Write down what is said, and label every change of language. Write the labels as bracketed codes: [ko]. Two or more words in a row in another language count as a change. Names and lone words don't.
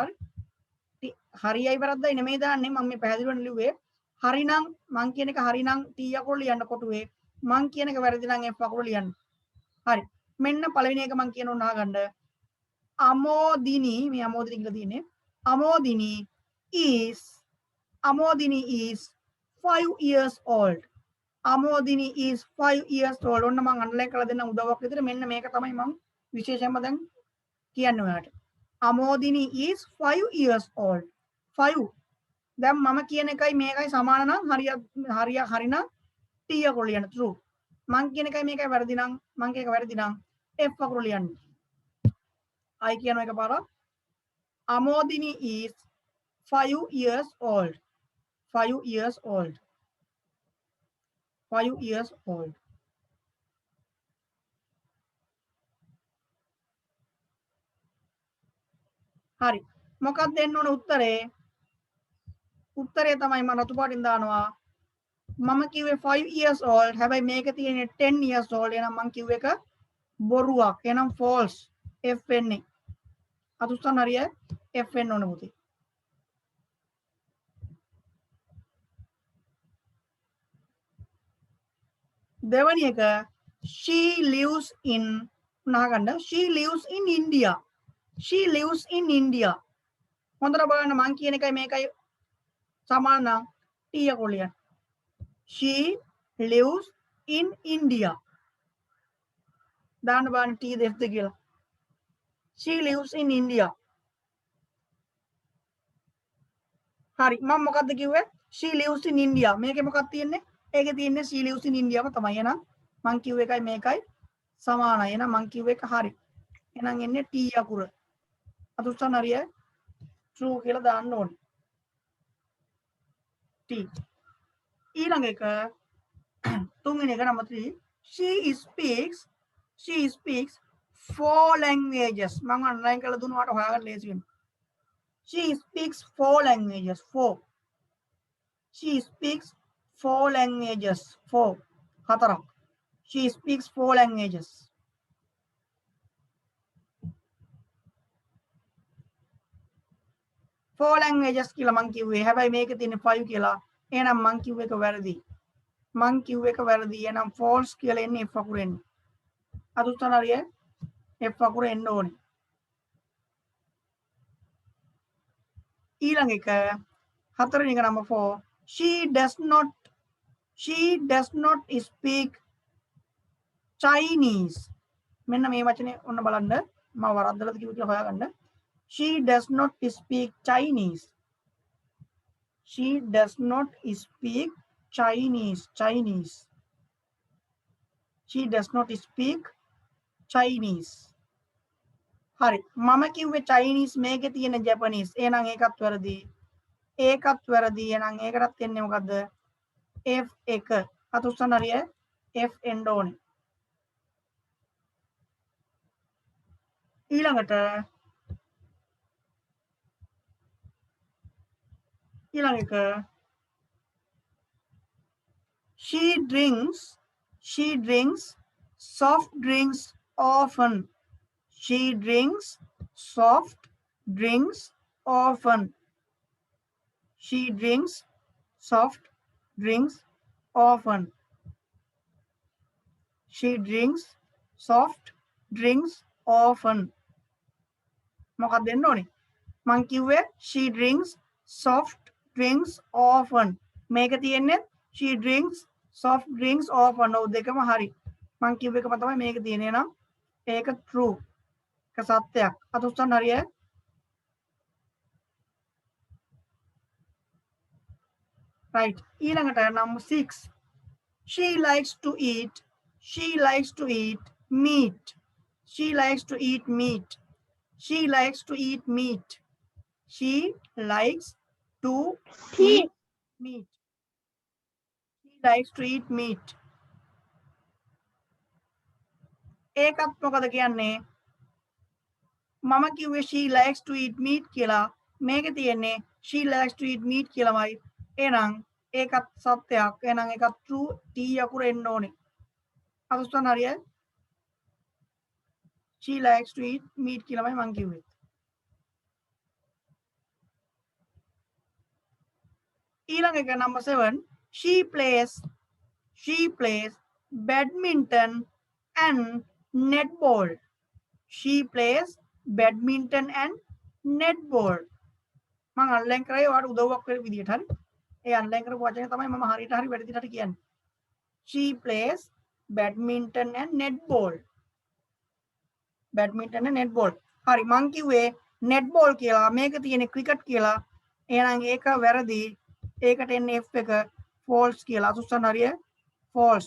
[si] හරි හරියයි වැරද්දයි නෙමෙයි දාන්නේ මම මේ පැහැදිලිවම ලිව්වේ හරිනම් මං කියන එක හරිනම් T අකුර ලියන්න කොටුවේ මං කියන එක වැරදි නම් F අකුර ලියන්න. හරි මෙන්න පළවෙනි එක මං කියන උන අහගන්න. අමෝදිනි මේ අමෝදිනි කියලා තියෙන්නේ. [en] අමෝදිනි is 5 years old. අමෝදිනි is 5 years old. [si] ඔන්න මං අන්ඩර්ලයින් කරලා දෙන්න උදව්වක් විදිහට මෙන්න මේක තමයි මං විශේෂයෙන්ම දැන් කියන්නේ ඔයාලට. අමෝදිනි [en] is 5 years old. [si] 5 දැන් මම කියන එකයි මේකයි සමාන නම් හරිනම් T අකුර ලියන්න true. මං කියන එකයි මේකයි වැරදි නම් මං කියන එක වැරදි නම් F අකුර ලියන්න. I කියන එක පාරක්. [en] Amodini is 5 years old. 5 years old. 5 years old. [si] හරි. මොකක්ද දෙන්න ඕන උත්තරේ? උත්තරේ තමයි මම රතු පාටින් දානවා. මම කිව්වේ [en] 5 years old. [si] හැබැයි මේකේ තියෙන්නේ [en] 10 years old. [si] එහෙනම් මං කිව්ව එක බොරුවක්. එහෙනම් false. F වෙන්නේ. අතුස්සන් හරිය F වෙන්න ඕන පුතේ. දෙවැනි එක [en] she lives in [si] නහගන්න [en] she lives in India. She lives in India. [si] හොඳට බලන්න මං කියන එකයි මේකයි සමාන නම් T යකෝ ලියන්න. [en] She lives in India. [si] දාන්න බලන්න T දෙස්ද කියලා. [en] She lives in India. [si] හරි මම මොකද්ද කිව්වේ? [en] She lives in India. [si] මේකේ මොකක්ද තියෙන්නේ? ඒකේ තියෙන්නේ [en] she lives in India [si] ම තමයි. එහෙනම් මං කිව්ව එකයි මේකයි සමානයි. එහෙනම් මං කිව්ව එක හරි. එහෙනම් එන්නේ T අකුර. අතුස්සන් හරියයි. true කියලා දාන්න ඕනේ. T. ඊළඟ එක තුන්වෙනි එක නම්බර් 3. [en] She speaks 4 languages. [si] මම අන්ලයින් කරලා දුන්නාට හොයාගන්න ලේසි වෙනවා. [en] She speaks 4 languages. 4. She speaks 4 languages. 4. හතරක්. She speaks 4 languages. Four languages [si] කියලා මං කිව්වේ. හැබැයි මේකේ තියෙන 5 කියලා. එහෙනම් මං කිව්ව එක වැරදි. මං කිව්ව එක වැරදි. එහෙනම් false කියලා එන්නේ F අකුරෙන්. අද උත්තර හරියයි. F අකුර එන්න ඕනේ. ඊළඟ එක හතරවෙනි එක number 4. [en] She does not speak Chinese. [si] මෙන්න මේ වචනේ ඔන්න බලන්න. මම වරද්දලාද කිව්ව කියලා හොයාගන්න. [en] She does not speak Chinese. She does not speak Chinese. She does not speak Chinese. [si] හරි මම කිව්වේ Chinese මේකේ තියෙන Japanese. එහෙනම් ඒකත් වැරදි. ඒකත් වැරදි. එහෙනම් ඒකටත් එන්නේ මොකද්ද? F1. අතුස්සන් හරිය F එන්න ඕනේ. [en] ඊළඟට she drinks soft drinks often. She drinks soft drinks often. She drinks soft drinks often. She drinks soft drinks often. [si] මොකක්ද දෙන්න ඕනේ? මං කිව්වේ [en] she drinks soft drinks often. [si] මේක තියෙන්නේ [en] she drinks soft drinks often. [si] ඔව් දෙකම හරි. මං කිව්ව එකම තමයි මේක තියෙන්නේ නම් ඒක true. ඒක සත්‍යයක්. අත උස්සන්න හරියයි. right. [en] ඊළඟට number 6. She likes to eat meat. She likes to eat meat. She likes to eat meat. She likes to eat meat. She likes to eat meat. [si] ඒකත් මොකද කියන්නේ? මම කිව්වේ [en] she likes to eat meat කියලා. [si] මේකේ තියෙන්නේ [en] she likes to eat meat [si] කියලාමයි. එහෙනම් ඒකත් සත්‍යයක්. එහෙනම් ඒකත් true. T අකුර එන්න ඕනේ. අතුස්සන් හරියයි. [en] She likes to eat meat [si] කියලාමයි මං කිව්වේ. ඊළඟ එක number 7. [en] She plays badminton and netball. She plays badminton and netball. [si] මම අන්ලයින් කරේ ඔයාලට උදව්වක් වෙන විදියට හරි. ඒ අන්ලයින් කරපු වචනේ තමයි මම හරියට හරි වැරදිට හරි කියන්නේ. [en] She plays badminton and netball. badminton and netball. [si] හරි මං කිව්වේ netball කියලා. මේක තියෙන්නේ cricket කියලා. එහෙනම් ඒක වැරදි. ඒකට එන්නේ F එක false කියලා. අසුස්සන් හරිය false.